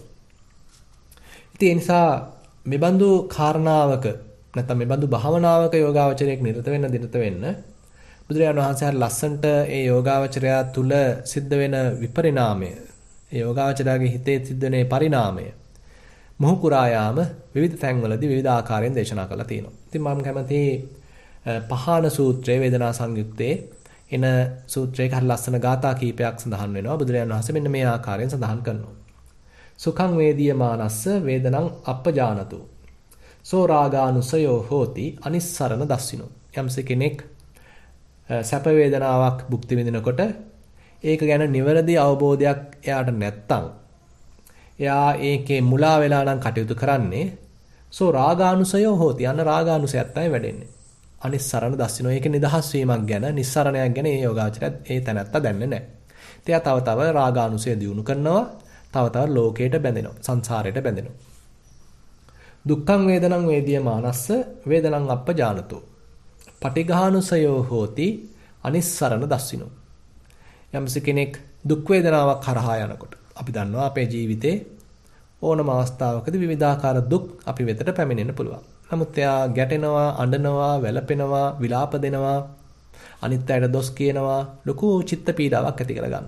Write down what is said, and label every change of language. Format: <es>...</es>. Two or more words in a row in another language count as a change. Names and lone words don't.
<si>ඉතින් ඒ නිසා මෙබඳු කාරණාවක නැත්නම් මෙබඳු භාවනාවක යෝගාවචරයක් නිරත වෙන්න බුදුරජාණන් වහන්සේ හරි ලස්සන්ට ඒ යෝගාවචරය තුල සිද්ධ වෙන විපරිණාමය, ඒ යෝගාවචරයාගේ හිතේ සිද්ධ වෙන පරිණාමය මොහු කුරා යාම විවිධ තැන්වලදී විවිධ ආකාරයෙන් දේශනා කරලා තියෙනවා. ඉතින් මම කැමති පහාන සූත්‍රයේ වේදනා සංයුත්තේ එන සූත්‍රයක හරි ලස්සන ගාථා කීපයක් සඳහන් වෙනවා. බුදුරජාණන් වහන්සේ මෙන්න මේ ආකාරයෙන් සඳහන් කරනවා.</si> <pi>සුඛං වේදීයමානස්ස වේදනං අපජානතු සෝ රාගානුසයෝ හෝති අනිස්සරණ දස්සිනෝ.</pi> <si>යම්ස කෙනෙක් සැප වේදනාවක් භුක්ති විඳිනකොට ඒක ගැන නිවැරදි අවබෝධයක් එයාට නැත්තම්, එයා ඒකේ මුලා වෙලා නම් කටයුතු කරන්නේ</si> <pi>සෝ රාගානුසයෝ හෝති.</pi> <si>අන්න රාගානුසයත් තමයි වැඩෙන්නේ.</si> <pi>අනිස්සරණ දස්සිනෝ.</pi> <si>ඒක නිදහස් වීමක් ගැන, නිස්සරණයක් ගැන ඒ යෝගාචරයත් ඒ තැනත්තා දන්නේ නැහැ. එයා තව රාගානුසය දියුණු කරනවා, තව ලෝකයට බැඳෙනවා, සංසාරයට බැඳෙනවා.</si> <pi>දුක්ඛං වේදනං වේදියමානස්ස වේදනං අපජානතෝ පටිඝානුසයෝ හෝති අනිස්සරණ දස්සිනෝ.</pi> <si>යම්ස කෙනෙක් දුක් වේදනාවක් කරහා යනකොට, අපි දන්නවා අපේ ජීවිතේ ඕනම අවස්ථාවකදී විවිධාකාර දුක් අපි වෙතට පැමිණෙන්න පුළුවන්. නමුත් එයා ගැටෙනවා, අඬනවා, වැළපෙනවා, විලාප දෙනවා, අනිත් අයට දොස් කියනවා, ලොකු චිත්ත පීඩාවක් ඇති කරගන්නවා.</si>